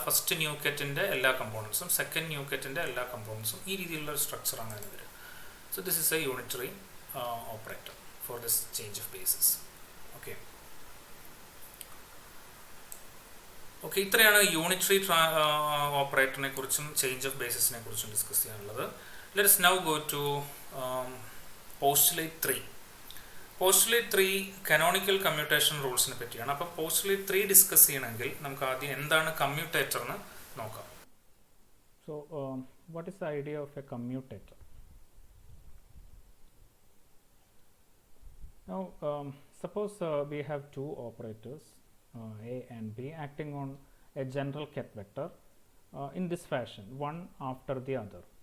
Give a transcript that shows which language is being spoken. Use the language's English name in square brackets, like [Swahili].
[Malayalam] First new കെറ്റിൻ്റെ എല്ലാ കമ്പോണൻസും, second new കെറ്റിൻ്റെ എല്ലാ കമ്പോണൻസും, ഈ രീതിയിലുള്ള ഒരു സ്ട്രക്ചറാണ് അതിന് വരിക. [English] So this is a unitary operator for this change of basis. [Malayalam] Okay okay ഇത്രയാണ് യൂണിറ്ററി ഓപ്പറേറ്ററിനെ കുറിച്ചും ചേഞ്ച് ഓഫ് ബേസിസിനെ കുറിച്ചും ഡിസ്കസ് ചെയ്യാനുള്ളത്. [English] Let us now go to postulate 3. [Malayalam] Postulate 3 canonical commutation റൂൾസിനെ പറ്റിയാണ്. അപ്പോൾ postulate 3 ഡിസ്കസ് ചെയ്യണമെങ്കിൽ നമുക്ക് ആദ്യം എന്താണ് കമ്മ്യൂട്ടേറ്റർ എന്ന് നോക്കാം. [English] So what is the idea of a commutator? Now suppose we have two operators A and B acting on a general ket vector in this fashion, one after the other.